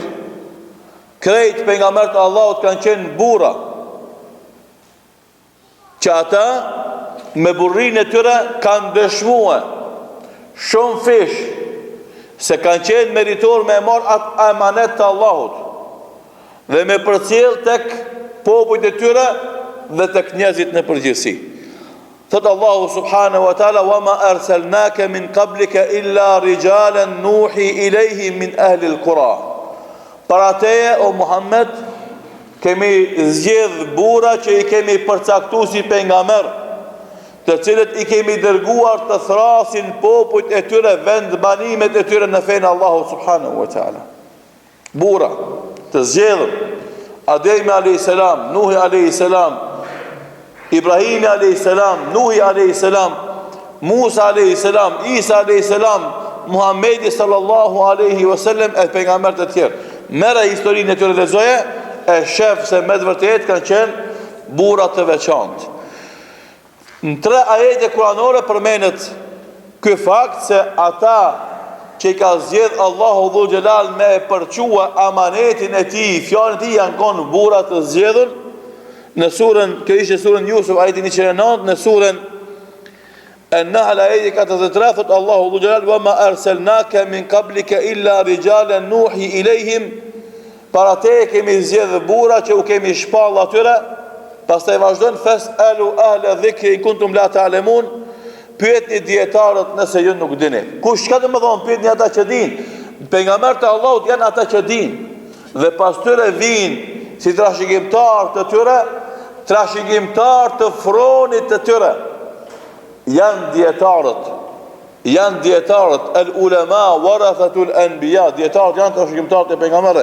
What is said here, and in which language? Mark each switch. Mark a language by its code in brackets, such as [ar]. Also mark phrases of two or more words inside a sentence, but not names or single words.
[sq] Krejt pejgamberët e Allahut kanë qenë burra, që ata me burrinë e tyre kanë dëshmuar shumë fish se kanë qenë meritor me marr atë emanet të Allahut dhe me përcjell tek popujt e tyre dhe tek njerëzit në përgjithësi. [ar] Thot Allahu سبحانه وتعالى وما أرسلنا من قبلك إلا رجالا نوحي إليهم من أهل القرى." [sq] Para teje o Muhammed kemi zgjedh burra që i kemi përcaktuar si pejgamber, të cilët i kemi dërguar të thrasin popujt e tyre, vend banimet e tyre në fenë Allahu [ar] سبحانه وتعالى. [sq] Burra të zgjedhur: Ademi [ar] عليه السلام, [sq] Nuhi [ar] عليه السلام, [sq] Ibrahimi a.s., Nuhi a.s., Musa a.s., Isa a.s., Muhammedi [ar] صلى الله عليه وسلم [sq] e pejgamberët e tjerë. Mere historinë e tyre lexoje, e shef se me të vërtet kanë qenë burra të veçantë. Në 3 ajete kuranore përmenet ky fakt se ata që i ka zgjedh Allahu Dhul Xhelal me e përqua amanetin e tij, fjalën e tij janë konë burra të zgjedhur. Në surën, kjo ishte surën Yusuf, ajeti 109, në surën An-Nahl ajeti 43, thot Allahu Dhul Xhelal: [ar] "وما أرسلنا من قبلك إلا رجالا نوحي إليهم." [sq] Para te kemi zgjedhur burra që u kemi shpall atyre. Pastaj vazhdon: [ar] "فاسألوا أهل الذكر إن كنتم لا تعلمون." [sq] Pyetni dietarët nëse ju nuk dini. Kush ka të më thonë pyetni ata që dinë? Pejgamberët e Allahut janë ata që dinë. Dhe pas tyre vinë si trashëgimtar të tyre, trashëgimtar të fronit të tyre. Janë dietarët, [ar] العلماء ورثة الأنبياء, [sq] dietarët janë trashëgimtarët e pejgamberëve.